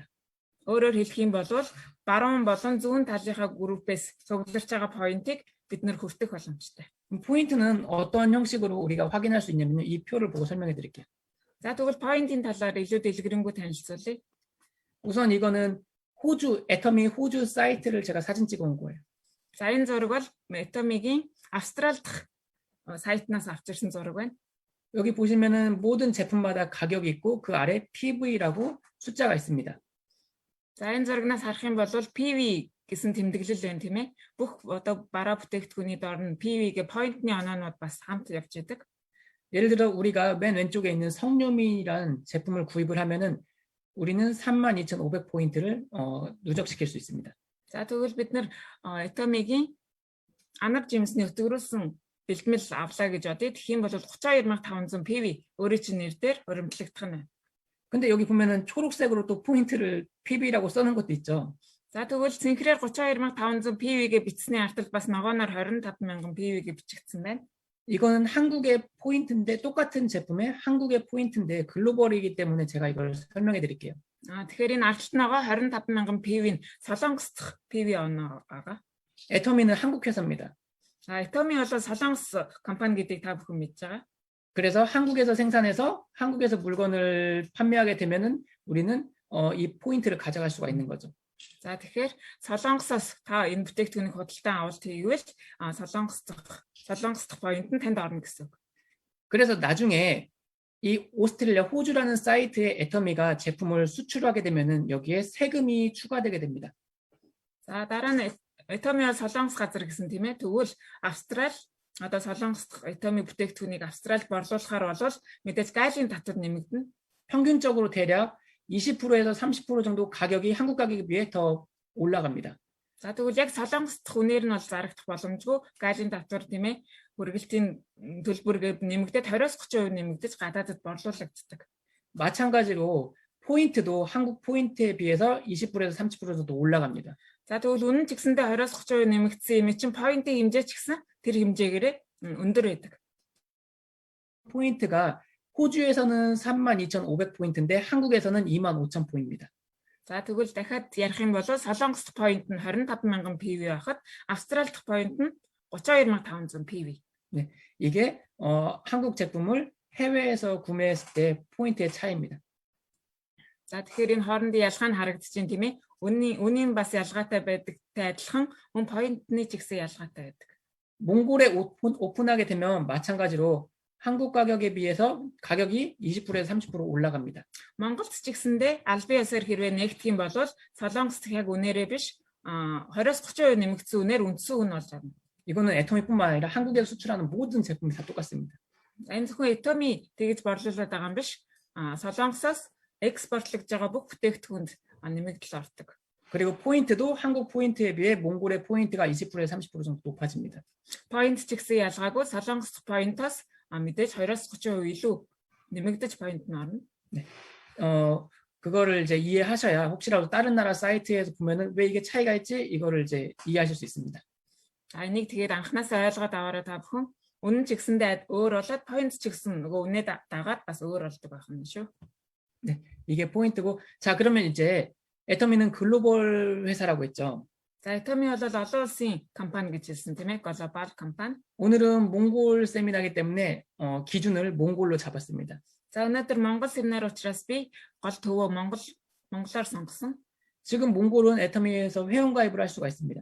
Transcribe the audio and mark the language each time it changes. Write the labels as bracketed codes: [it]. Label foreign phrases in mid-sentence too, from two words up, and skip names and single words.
[mn] өөрөөр хэлэх юм бол баруун болон зүүн талынхаа группээс цугларч байгаа point-ийг бид нэр хүртэх боломжтой. [ko] 포인트는 어떤 형식으로 우리가 확인할 수 있냐면 이 표를 보고 설명해 드릴게요. [mn] За тэгвэл point-ийн талаар илүү дэлгэрэнгүй танилцуулъя. [ko] 우선 이거는 애터미 호주 사이트를 제가 사진 찍어 온 거예요. [mn] За энэ зураг бол Atomic-ийн Австрал дахь сайтнаас авчирсан зураг байна. [ko] 여기 보시면은 모든 제품마다 가격이 있고 그 아래 PV라고 숫자가 있습니다. [mn] За энэ зурагнаас харах юм бол PV гэсэн тэмдэглэл байна тийм ээ. Бүх одоо бараа бүтээгдэхүүний доор нь PV-ගේ поинтны оноонууд бас хамт явж идэг. [ko] 예를 들어 우리가 맨 왼쪽에 있는 성료민이라는 제품을 구입을 하면은 우리는 32,500포인트를 누적시킬 수 있습니다. [mn] За тэгвэл бид нэр Atomic-ийн анар жимсний өтгөрүүлсэн бэлтгэл авлаа гэж бодъё. Тэгэх юм бол 32,500 PV өөрийн чинь нэр дээр өрөмтлөгдөх нь байна. [ko] 근데 여기 보면은 초록색으로 또 포인트를 PV라고 써놓은 것도 있죠. [mn] За тэгвэл цэнхрээр 32,500 PV-гээ бичсний артал бас ногооноор 25,000 PV-гээ бичигдсэн байна. [ko] 이거는 한국의 포인트인데 똑같은 제품의 한국의 포인트인데 글로벌이기 때문에 제가 이걸 설명해 드릴게요. [mn] Тэгэхээр энэ арталт ногоо 25,000 PV-는 Солонгос дахь PV оноо байгаа. [ko] 애터미는 한국 회사입니다. [mn] Atomic бол Солонгос компани гэдгийг та бүхэн мэдж байгаа. [ko] 그래서 한국에서 생산해서 한국에서 물건을 판매하게 되면은 우리는 이 포인트를 가져갈 수가 있는 거죠. [mn] За тэгэхээр Солонгосоос та энэ бүтээгдэхүүнийг худалдан авалт хийвэл Солонгос дахь поинт нь танд орно гэсэн үг. [ko] 그래서 나중에 이 오스트레일리아 호주라는 사이트에 애터미가 제품을 수출하게 되면은 여기에 세금이 추가되게 됩니다. [mn] За дараа нь Atomic Солонгос газар гэсэн тийм ээ. Тэгвэл Австрали одоо Солонгос дахь Atomic бүтээгдэхүүнийг Австралид борлуулахаар бол мэдээж гайлын татвар нэмэгдэнэ. [ko] 평균적으로 대략 20%에서 30% 정도 가격이 한국 가격에 비해 더 올라갑니다. [mn] За тэгвэл яг Солонгос дахь үнээр нь бол зарагдах боломжгүй гайлын татвар тийм ээ. Үргэлтийн төлбөр нэмэгдээд 20-30% нэмэгдэж гадаадд борлуулагддаг. [ko] 마찬가지로 포인트도 한국 포인트에 비해서 20%에서 30% 정도 올라갑니다. [mn] За тэгвэл үнэн ч гэсэндээ 20-30% нэмэгдсэн юм чинь поинтын хэмжээ ч гэсэн тэр хэмжээгээрээ өндөр байдаг. [ko] 포인트가 호주에서는 32,500포인트인데 한국에서는 25,000포인트입니다. [mn] За тэгвэл дахиад ярих юм бол Солонгос дахь поинт нь 25,000 PV байхад Австрали дахь поинт нь 32,500 PV. [ko] 네, 이게 한국 제품을 해외에서 구매했을 때 포인트의 차이입니다. [mn] За тэгэхээр энэ хоорондын ялгаа нь харагдаж байна тийм ээ. Үнийн бас ялгаатай байдагтай адилхан мөн поинтны ч гэсэн ялгаатай байдаг. [ko] 몽골에 오픈하게 되면 마찬가지로 한국 가격에 비해서 가격이 20%에서 30% 올라갑니다. [mn] Монголд ч гэсэндээ албан ёсоор хэрвээ нэгдэх юм бол Солонгос дахь яг үнээрээ биш 20-30% нэмэгдсэн үнээр үндсэн үн болж байна. [ko] 이거는 애터미뿐만 아니라 한국에서 수출하는 모든 제품이 다 똑같습니다. [mn] Энэ зөвхөн Atomic тэгж борлуулад байгаа юм биш. Солонгосоос экспортлогдож байгаа бүх бүтээгдэхүүнд нэмэгдэл ордог. [ko] 그리고 포인트도 한국 포인트에 비해 몽골의 포인트가 20%에서 30% 정도 높아집니다. [mn] Поинт ч гэсэн ялгаагүй Солонгос поинтоос мэдээж 20-30% илүү нэмэгдэж поинт нь орно. [ko] 네. 그거를 이제 이해하셔야 혹시라도 다른 나라 사이트에서 보면은 왜 이게 차이가 있지? 이거를 이제 이해하실 수 있습니다. [mn] За энийг тэгээд анханасаа ойлгоод аваарай та бүхэн. Үнэн ч гэсэндээ өөр болоод поинт ч гэсэн нөгөө үнэ дагаад бас өөр болдог байх юм шүү. [ko] 네, 이게 포인트고. 자, 그러면 이제 애터미는 글로벌 회사라고 했죠. [mn] За Atomic бол олон улсын компани гэж хэлсэн тийм ээ. Global компани. [ko] 오늘은 몽골 세미나이기 때문에 기준을 몽골로 잡았습니다. [mn] За өнөөдөр Монгол семинар учраас би гол төвөө монголоор сонгосон. [ko] 지금 몽골은 애터미에서 회원가입을 할 수가 있습니다.